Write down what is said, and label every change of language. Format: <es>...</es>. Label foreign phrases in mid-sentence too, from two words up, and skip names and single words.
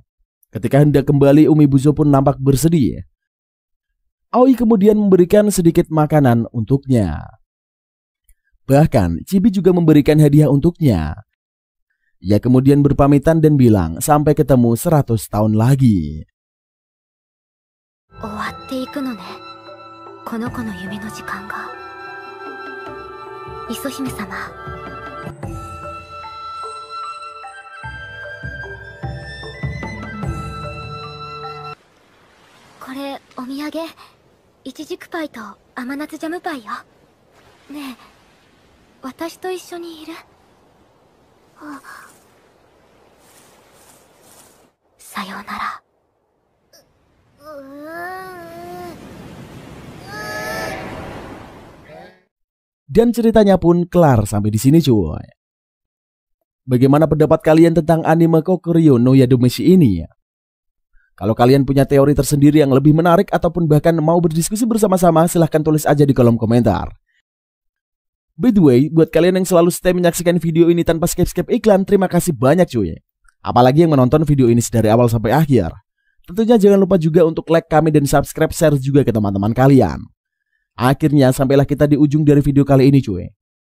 <id>Ketika hendak kembali, Umibuzo pun nampak bersedih. Aoi kemudian memberikan sedikit makanan untuknya. Bahkan Chibi juga memberikan hadiah untuknya. Ia kemudian berpamitan dan bilang sampai ketemu 100 tahun lagi.</id> <ja>終わっていくのね。この子の夢の時間が。磯姫様。これお土産。イチジクパイと甘夏ジャムパイよ。ねえ、私と一緒にいる？さようなら。</ja> <id>Dan ceritanya pun kelar sampai di sini cuy. Bagaimana pendapat kalian tentang anime Kokuryo no Yadomeshi ini? Kalau kalian punya teori tersendiri yang lebih menarik ataupun bahkan mau berdiskusi bersama-sama, silahkan tulis aja di kolom komentar.</id> <en>By the way,</en> <id>buat kalian yang selalu stay menyaksikan video ini tanpa skip-skip iklan, terima kasih banyak cuy. Apalagi yang menonton video ini dari awal sampai akhir. Tentunya jangan lupa juga untuk</id> <en>like, comment,</en> <id>dan</id> <en>subscribe, share</en> <id>juga ke teman-teman kalian. Akhirnya sampailah kita di ujung dari video kali ini cuy.</id>